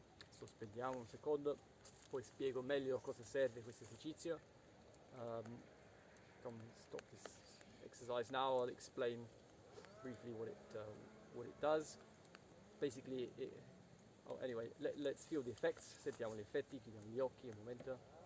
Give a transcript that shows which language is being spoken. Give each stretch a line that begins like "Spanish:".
Italian: Sospendiamo un secondo, poi spiego meglio cosa serve questo esercizio.
English: Come stop this exercise now, I'll explain briefly what it does. Basically, anyway, let's feel the effects.
Italian: Sentiamo gli effetti, chiudiamo gli occhi un momento.